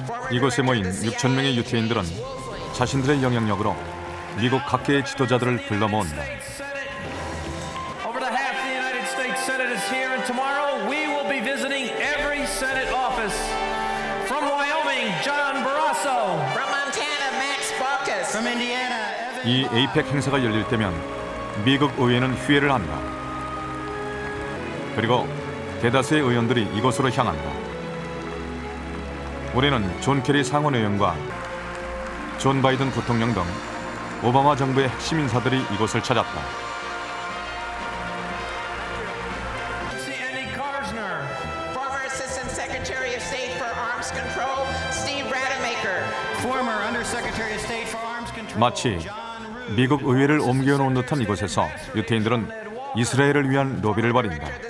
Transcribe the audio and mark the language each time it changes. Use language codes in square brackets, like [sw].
[ko] 이곳에 모인 6천 명의 유태인들은 자신들의 영향력으로 미국 각계의 지도자들을 불러 모은다. [en] Over the half of the United States Senate is here, and tomorrow we will be visiting every Senate office. From Wyoming, John Barrasso. From Montana, Max Baucus. From Indiana, Evan. [ko] 이 에이펙 행사가 열릴 때면 미국 의회는 휴회를 한다. 그리고 대다수의 의원들이 이곳으로 향한다. 올해는 존 케리 상원의원과 존 바이든 부통령 등 오바마 정부의 핵심 인사들이 이곳을 찾았다. [en] Andy Karsner. Former Assistant Secretary of State for Arms Control, Steve Rademacher. Former Undersecretary of State for Arms Control. [ko] 마치 미국 의회를 옮겨놓은 듯한 이곳에서 유태인들은 이스라엘을 위한 로비를 벌인다.